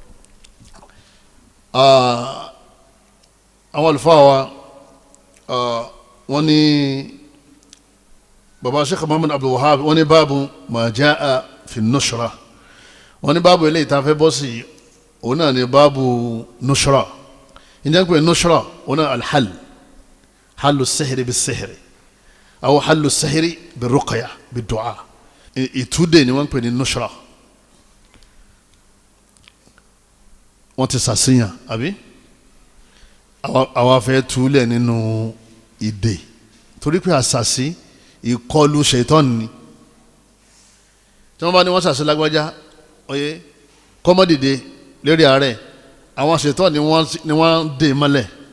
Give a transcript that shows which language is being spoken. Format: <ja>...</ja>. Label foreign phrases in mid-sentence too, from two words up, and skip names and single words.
<yo>àwọn àlùfáà wa wọ́n ní baba Sheikh Muhammad Abdul Wahab wọ́n ní báàbù ma</yo> <ar>جاء في النشرة</ar> <yo>wọ́n ní báàbù eléyìí tá a fẹ́ bọ́ sí òun náà ní báàbù nushra ìjẹ́ pé nushra òun náà</yo> <ar>الحل حل السحر بالسحر أو حل السحر بالرقية بالدعاء</ar> <yo>ìtúdè ni wọ́n pè ní nushra wọ́n ti sàṣìyàn àbí àwa fẹ́ túlẹ̀ nínú ìdè torí pé àṣàṣì ìkọlù ṣètọ́n ni tí wọ́n bá ní wọ́n ṣàṣẹ lágbájá oyè kọ́mọ́dìde lérí ààrẹ àwọn ṣètọ́n ni wọ́n dè mọ́lẹ̀</yo>